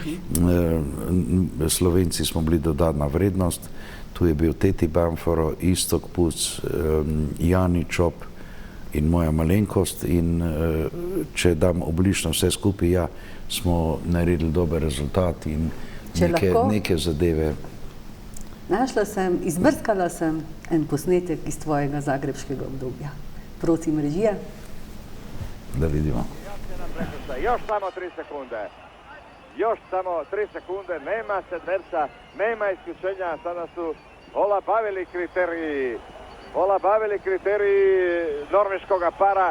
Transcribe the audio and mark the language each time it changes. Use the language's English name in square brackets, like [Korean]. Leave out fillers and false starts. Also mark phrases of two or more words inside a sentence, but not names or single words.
[Slovenian] Slovenci smo bili dodatna vrednost, tu je bil Teti Bamforo, Iztok Puc, Jani Čop in moja malenkost in če dam oblično vse skupaj, ja, smo naredili dober rezultat in neke zadeve. Našla sem, izbrskala sem en posnetek iz tvojega zagrebškega obdobja. Prosim, režija. Da vidimo. [Croatian] Još samo 3 sekunde. Još samo 3 sekunde. Nema sedmerca, nema isključenja. Sada su olabavili kriteriji norveškoga para.